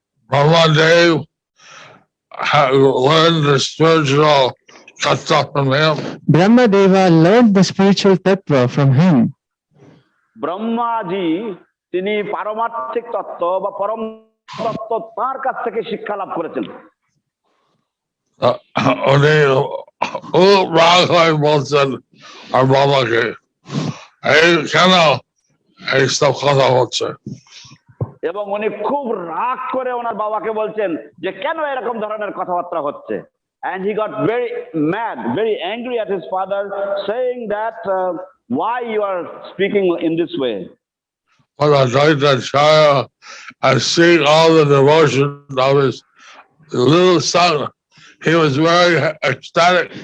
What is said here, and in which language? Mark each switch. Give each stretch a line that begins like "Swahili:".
English: Brahmadev learned the spiritual tattva from him. Brahmadeva learned the spiritual tattva from him.
Bangla: Brahmaji তিনি পারমার্থিক তত্ত্ব বা পরম তত্ত্ব তার কাছ থেকে শিক্ষা লাভ করেছেন। উনি রাগ হয়ে বলছেন আর বাবাকে, এই কেন এইসব কথা হচ্ছে। এবং উনি খুব রাগ করে ওনার বাবাকে বলছেন যে কেন এরকম ধরনের কথাবার্তা হচ্ছে।
English: And he got very mad, very angry at his father, saying that why you are speaking in this way. But Advaita Acharya, and seeing all the devotion of his little son, he was very ecstatic.